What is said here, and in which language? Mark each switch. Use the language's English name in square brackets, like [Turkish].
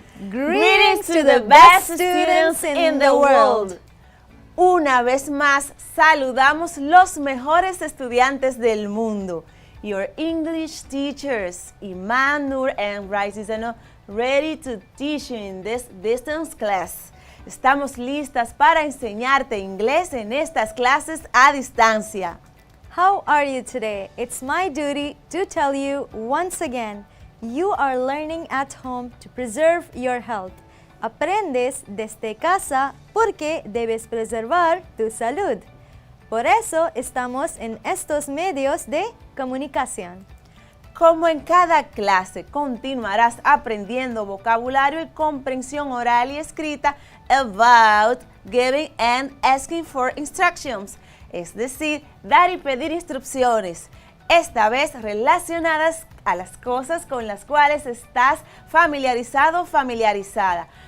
[English] Greetings to the best students in the world. [Spanish] Una vez más, saludamos los mejores estudiantes del mundo. [English] Your English teachers, Iman, Nur, and Raizano, ready to teach you in this distance class. [Spanish] Estamos listas para enseñarte inglés en estas clases a distancia. [English] How are you today? It's my duty to tell you once again, you are learning at home to preserve your health. [Spanish] Aprendes desde casa porque debes preservar tu salud. Por eso estamos en estos medios de comunicación. Como en cada clase, continuarás aprendiendo vocabulario y comprensión oral y escrita [English] about giving and asking for instructions, [Spanish] es decir, dar y pedir instrucciones, esta vez relacionadas a las cosas con las cuales estás familiarizado o familiarizada.